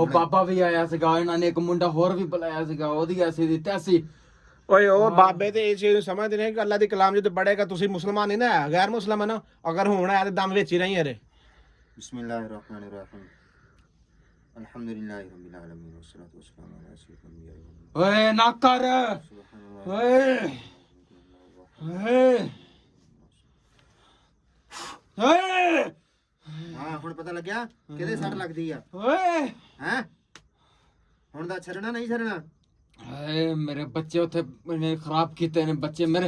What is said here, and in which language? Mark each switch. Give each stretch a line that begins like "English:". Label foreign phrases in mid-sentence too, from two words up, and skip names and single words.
Punjabi: ਉਹ ਬਾਬਾ ਵੀ ਆਇਆ ਸੀਗਾ, ਇਹਨਾਂ ਨੇ ਇੱਕ ਮੁੰਡਾ ਹੋਰ ਵੀ ਬੁਲਾਇਆ ਸੀਗਾ, ਉਹਦੀ ਐਸੀ ਦੀ ਤੈਸੀ। ਓਏ ਉਹ ਬਾਬੇ ਤੇ ਇਹ ਚੀਜ਼ ਨੂੰ ਸਮਝਦੇ ਨੇ ਕਿ ਅੱਲਾਹ ਦੀ ਕਲਾਮ ਜਦੋਂ ਪੜੇਗਾ, ਤੁਸੀਂ ਮੁਸਲਮਾਨ ਨਹੀਂ ਨਾ, ਗੈਰ ਮੁਸਲਮਾਨ ਹੋ। ਅਗਰ ਹੋਣਾ ਹੈ ਤੇ ਦਮ ਵਿੱਚ ਹੀ ਨਹੀਂ ਯਾਰੇ।
Arabic: بسم الله الرحمن الرحيم. الحمد لله رب العالمين والصلاة والسلام على أشرف الأنبياء.
Punjabi: ਓਏ ਨਾ ਕਰ ਓਏ ਓਏ ਓਏ ਹਾਂ, ਹੁਣ ਪਤਾ ਲੱਗਿਆ ਕਿਹਦੇ ਸੱਟ ਲੱਗਦੀ ਆ? ਓਏ ਹੈ ਹੁਣ ਦਾ ਛੱਡਣਾ ਨਹੀਂ ਛੱਡਣਾ? ਹਾਏ, ਮੇਰੇ ਬੱਚੇ ਉੱਥੇ ਨੇ ਖਰਾਬ ਕੀਤੇ ਨੇ ਬੱਚੇ ਮੇਰੇ।